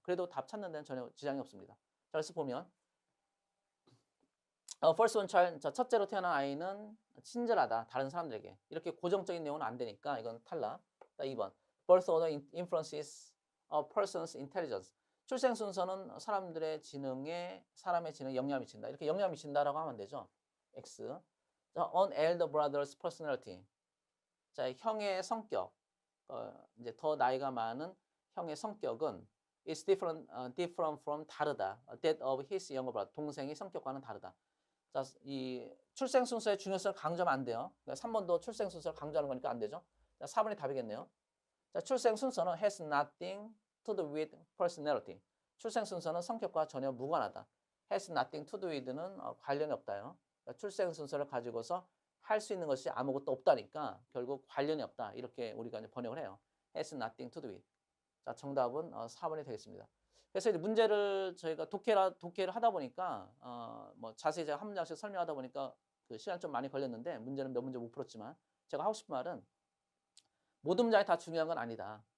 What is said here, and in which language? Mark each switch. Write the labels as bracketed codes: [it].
[ko] 그래도 답 찾는 데는 전혀 지장이 없습니다. 자, 그래서 보면 [en] first one child, [ko] 자, 첫째로 태어난 아이는 친절하다, 다른 사람들에게. 이렇게 고정적인 내용은 안 되니까 이건 탈락. [en] 자, 2번. birth order influences a person's intelligence. [ko] 출생 순서는 사람의 지능에 영향을 미친다. 이렇게 영향을 미친다라고 하면 되죠. X. [en] 자, on elder brother's personality. [ko] 자, 형의 성격. 이제 더 나이가 많은 형의 성격은 [en] is different from [ko] 다르다. [en] That of his younger brother. [ko] 동생의 성격과는 다르다. 자, 이 출생 순서의 중요성을 강조하면 안 돼요. 그러니까 3번도 출생 순서를 강조하는 거니까 안 되죠. 자, 4번이 답이겠네요. [en] 자, [ko] 출생 순서는 [en] has nothing to do with personality. [ko] 출생 순서는 성격과 전혀 무관하다. [en] has nothing to do with [ko] 는 관련이 없다요. 그러니까 출생 순서를 가지고서 할 수 있는 것이 아무것도 없다니까 결국 관련이 없다. 이렇게 우리가 이제 번역을 해요. [en] has nothing to do with. [ko] 자, 정답은 4번이 되겠습니다. 그래서 이제 문제를 저희가 독해를 하다 보니까 뭐 자세히 제가 한 문장씩 설명하다 보니까 그 시간 좀 많이 걸렸는데 문제는 몇 문제 못 풀었지만 제가 하고 싶은 말은 모든 문장이 다 중요한 건 아니다.